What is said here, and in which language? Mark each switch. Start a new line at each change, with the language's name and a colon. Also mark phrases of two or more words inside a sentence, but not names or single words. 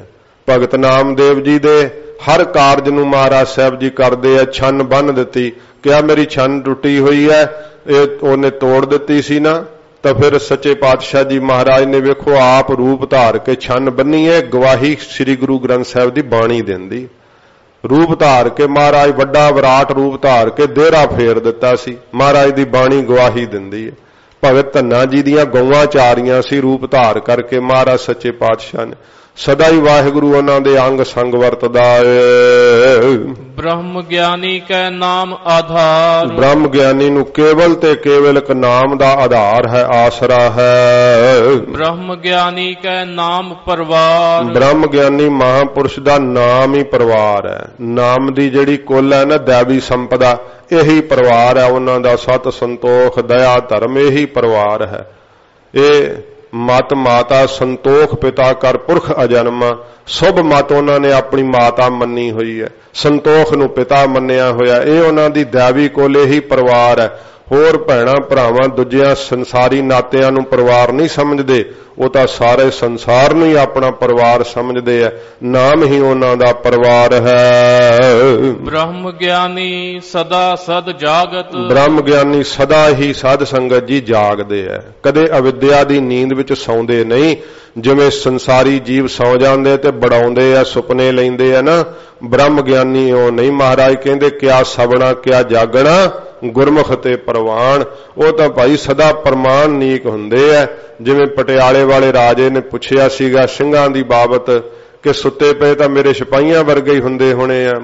Punjabi: ਭਗਤ ਨਾਮਦੇਵ ਜੀ ਦੇ ਹਰ ਕਾਰਜ ਨੂੰ ਮਹਾਰਾਜ ਸਾਹਿਬ ਜੀ ਕਰਦੇ ਆ। ਛੰਨ ਬੰਨ੍ਹ ਦਿੱਤੀ, ਕਿਹਾ ਮੇਰੀ ਛੰਨ ਟੁੱਟੀ ਹੋਈ ਹੈ, ਇਹ ਉਹਨੇ ਤੋੜ ਦਿੱਤੀ ਸੀ ਨਾ, ਤਾਂ ਫਿਰ ਸੱਚੇ ਪਾਤਸ਼ਾਹ ਜੀ ਮਹਾਰਾਜ ਨੇ ਵੇਖੋ ਆਪ ਰੂਪ ਧਾਰ ਕੇ ਛੰਨ ਬੰਨੀ ਹੈ। ਗਵਾਹੀ ਸ੍ਰੀ ਗੁਰੂ ਗ੍ਰੰਥ ਸਾਹਿਬ ਦੀ ਬਾਣੀ ਦਿੰਦੀ, ਰੂਪ ਧਾਰ ਕੇ ਮਹਾਰਾਜ ਵੱਡਾ ਵਿਰਾਟ ਰੂਪ ਧਾਰ ਕੇ ਦੇਹਰਾ ਫੇਰ ਦਿੱਤਾ ਸੀ। ਮਹਾਰਾਜ ਦੀ ਬਾਣੀ ਗਵਾਹੀ ਦਿੰਦੀ ਹੈ। ਭਗਤ ਧੰਨਾ ਜੀ ਦੀਆਂ ਗਊਆਂ ਚਾਰੀਆਂ ਸੀ ਰੂਪ ਧਾਰ ਕਰਕੇ ਮਹਾਰਾਜ ਸੱਚੇ ਪਾਤਸ਼ਾਹ ਨੇ ਸਦਾ ਹੀ ਵਾਹਿਗੁਰੂ ਉਨ੍ਹਾਂ ਦੇ ਅੰਗ ਸੰਗ ਵਰਤਦਾ ਹੈ। ਬ੍ਰਹਮ ਗਿਆਨੀ ਕੈ ਨਾਮ ਆਧਾਰ, ਬ੍ਰਹਮ ਗਿਆਨੀ ਨੂੰ ਕੇਵਲ ਤੇ ਕੇਵਲ ਇੱਕ ਨਾਮ ਦਾ ਆਧਾਰ ਹੈ, ਆਸਰਾ ਹੈ। ਬ੍ਰਹਮ ਗਿਆਨੀ ਕੈ ਨਾਮ ਪਰਵਾਰ, ਬ੍ਰਹਮ ਗਿਆਨੀ ਮਹਾਂਪੁਰਖ ਦਾ ਨਾਮ ਹੀ ਪਰਵਾਰ ਹੈ। ਨਾਮ ਦੀ ਜਿਹੜੀ ਕੁਲ ਹੈ ਨਾ ਦੈਵੀ ਸੰਪਦਾ, ਇਹੀ ਪਰਵਾਰ ਹੈ ਉਨ੍ਹਾਂ ਦਾ। ਸਤ ਸੰਤੋਖ ਦਇਆ ਧਰਮ ਇਹੀ ਪਰਵਾਰ ਹੈ। ਯੇ ਮਤ ਮਾਤਾ ਸੰਤੋਖ ਪਿਤਾ ਕਰ ਪੁਰਖ ਅਜਨਮਾ, ਸ਼ੁਭ ਮਤ ਉਨ੍ਹੋਂਨੇ ਅਪਣੀ ਮਾਤਾ ਮੰਨੀ ਹੁਈ ਹੈ, ਸੰਤੋਖ ਨੂੰ ਪਿਤਾ ਮੰਨਿਆ ਹੋਇਆ। ਯੇ ਉਨ੍ਹਾਂ ਦੀ ਦੈਵੀ ਕੋਲ ਹੀ ਪਰਵਾਰ ਹੈ। ਹੋਰ ਭੈਣਾਂ ਭਰਾਵਾਂ ਦੂਜੀਆਂ ਸੰਸਾਰੀ ਨਾਤੀਆਂ ਨੂੰ ਪਰਵਾਰ ਨਹੀਂ ਸਮਝਦੇ, ਵੋ ਤੋ ਸਾਰੇ ਸੰਸਾਰ ਨੂੰ ਹੀ ਅਪਣਾ ਪਰਵਾਰ ਸਮਝਦੇ ਹੈ। ਨਾਮ ਹੀ ਉਨ੍ਹਾਂ ਦਾ ਪਰਵਾਰ ਹੈ। ਬ੍ਰਹਮ ਗਿਆਨੀ ਸਦਾ ਸਦ ਜਾਗਤ, ਬ੍ਰਹਮ ਗਿਆਨੀ ਸਦਾ ਹੀ ਸਾਧ ਸੰਗਤ ਜੀ ਜਾਗਦੇ ਹੈ, ਕਦੇ ਅਵਿੱਦਿਆ ਦੀ ਨੀਂਦ ਵਿੱਚ ਸੌਂਦੇ ਨਹੀਂ। ਜਿਵੇਂ ਸੰਸਾਰੀ ਜੀਵ ਸੌਂ ਜਾਂਦੇ ਤੇ ਬੜਾਉਂਦੇ ਆ, ਸੁਪਨੇ ਲੈਂਦੇ ਆ ਨਾ, ਬ੍ਰਹਮ ਗਿਆਨੀ ਓ ਨਹੀਂ। ਮਹਾਰਾਜ ਕਹਿੰਦੇ ਕਿਆ ਸਵਨਾ ਕਿਆ ਜਾਗਣਾ ਗੁਰਮੁਖ ਤੇ ਪਰਵਾਣ। ਵੋ ਤੋ ਭਾਈ ਸਦਾ ਪਰਮਾਨ ਨੀਕ ਹੁੰਦੇ ਆ। ਜਿਵੇਂ ਪਟਿਆਲੇ ਵਾਲੇ ਰਾਜੇ ਨੇ ਪੁੱਛਿਆ ਸੀਗਾ ਸਿੰਘਾਂ ਦੀ ਬਾਬਤ ਕਿ ਸੁੱਤੇ ਪਏ ਤੋ ਮੇਰੇ ਸਿਪਾਹੀਆਂ ਵਰਗੇ ਹੀ ਹੁੰਦੇ ਹੋਣੇ ਆ।